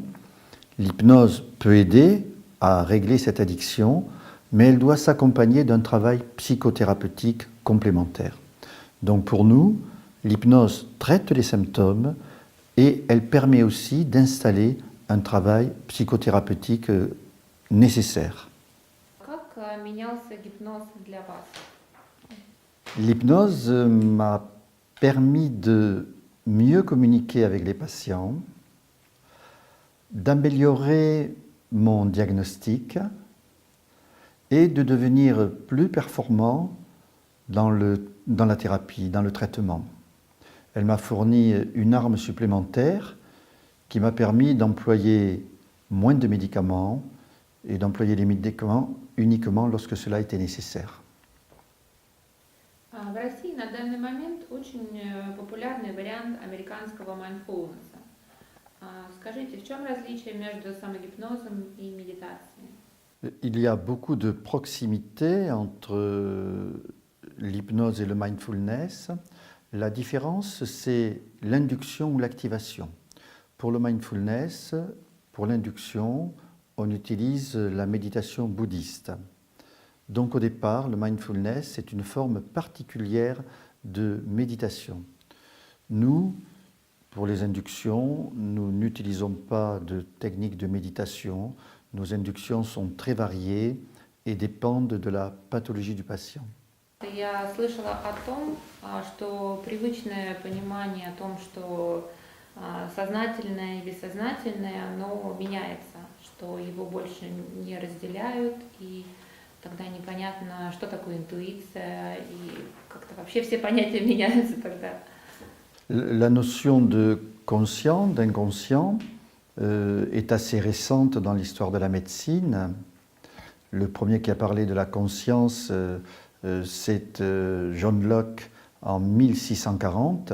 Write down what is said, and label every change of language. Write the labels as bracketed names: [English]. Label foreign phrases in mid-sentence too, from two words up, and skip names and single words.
[French] L'hypnose peut aider à régler cette addiction, mais elle doit s'accompagner d'un travail psychothérapeutique complémentaire. Donc pour nous, l'hypnose traite les symptômes et elle permet aussi d'installer un travail psychothérapeutique nécessaire. [Russian] Как менялся гипноз для вас? [French] L'hypnose m'a permis de mieux communiquer avec les patients, d'améliorer mon diagnostic et de devenir plus performant dans la thérapie, dans le traitement. Elle m'a fourni une arme supplémentaire qui m'a permis d'employer moins de médicaments et d'employer les médicaments uniquement lorsque cela était nécessaire. [Russian] В России на данный момент очень популярный вариант американского mindfulness. Скажите, в чем различие между самогипнозом и méditation? [French] Il y a beaucoup de proximité entre l'hypnose et le mindfulness. La différence, c'est l'induction ou l'activation. Pour le mindfulness, pour l'induction, on utilise la méditation bouddhiste. Donc au départ, le mindfulness, c'est une forme particulière de méditation. Nous, pour les inductions, nous n'utilisons pas de technique de méditation. Nos inductions sont très variées et dépendent de la pathologie du patient. [Russian] Я слышала о том, что привычное понимание о том, что сознательное и бессознательное, оно меняется, что его больше не разделяют, и тогда непонятно, что такое интуиция, и как-то вообще все понятия меняются тогда. [French] La notion de conscient, d'inconscient, est assez récente dans l'histoire de la médecine. Le premier qui a parlé de la conscience, c'est John Locke en 1640.